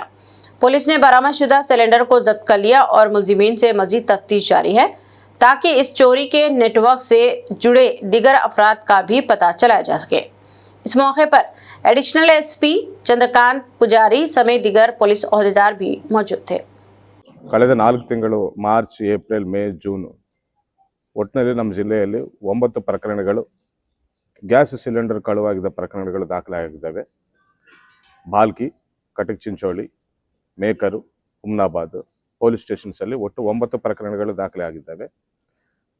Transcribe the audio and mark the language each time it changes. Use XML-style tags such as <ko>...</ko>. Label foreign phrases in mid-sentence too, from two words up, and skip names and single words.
<ur>پولیس نے برآمد شدہ سلنڈر کو ضبط کر لیا اور ملزمین سے مزید تفتیش جاری ہے، تاکہ اس چوری کے نیٹ ورک سے جڑے دیگر افراد کا بھی پتا چلایا جا سکے. اس موقع پر</ur> <en>Additional SP</en> <ur>چندرکانت پجاری سمیت دیگر پولیس عہدیدار بھی موجود تھے.</ur> <kn>ಕಳೆದ 4 ತಿಂಗಳು ಮಾರ್ಚ್, ಏಪ್ರಿಲ್, ಮೇ, ಜೂನ್ ಒಟ್ಟಿನಲ್ಲಿ ನಮ್ಮ ಜಿಲ್ಲೆಯಲ್ಲಿ 9 ಪ್ರಕರಣಗಳು</kn> <en>gas cylinder</en> <kn>ಕಳುವಾಗಿದ್ದ ಪ್ರಕರಣಗಳು ದಾಖಲಾಗಿದ್ದಾವೆ. ಬಾಲ್ಕಿ, ಕಟಕ್ ಚಿಂಚೋಳಿ, ಮೇಕರು, ಹುಮ್ನಾಬಾದ್</kn> <en>police stations</en> <kn>ಅಲ್ಲಿ ಒಟ್ಟು 9 ಪ್ರಕರಣಗಳು ದಾಖಲೆ ಆಗಿದ್ದಾವೆ.</kn>